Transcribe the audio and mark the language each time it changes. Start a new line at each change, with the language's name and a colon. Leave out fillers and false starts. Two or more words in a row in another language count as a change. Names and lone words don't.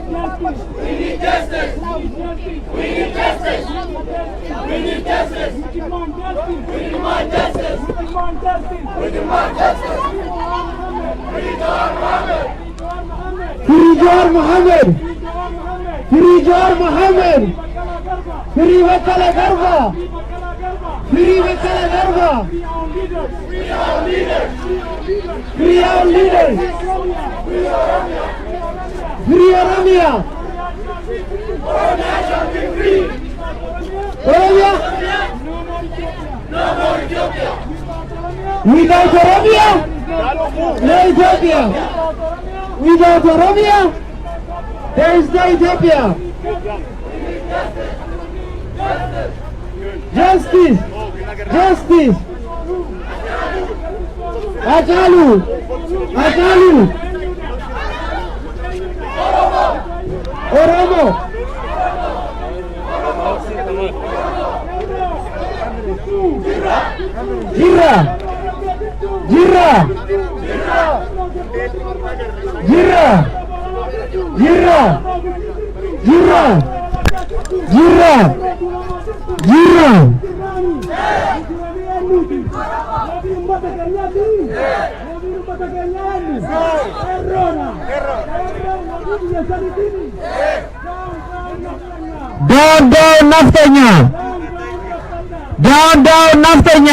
English: justice. We need justice. We need justice. We demand justice. We demand justice. We demand justice. Free Jawar Mohammed. Free Jawar Mohammed. Free Wakala Garba. Free Wakala Garba. Free our leaders. Free Oromia. Oromia shall be free. Oromia. No more Ethiopia. Without Oromia, no Ethiopia. Without Oromia, there is no Ethiopia. Justice. Justice.
Oromo: Ajalu. Ajalu. Oromo. Hiriira. Hiriira. Hiriira. Hiriira. Hiriira. Hiriira. Hiriira.
English: Down, down, naftanya. Down, down, naftanya.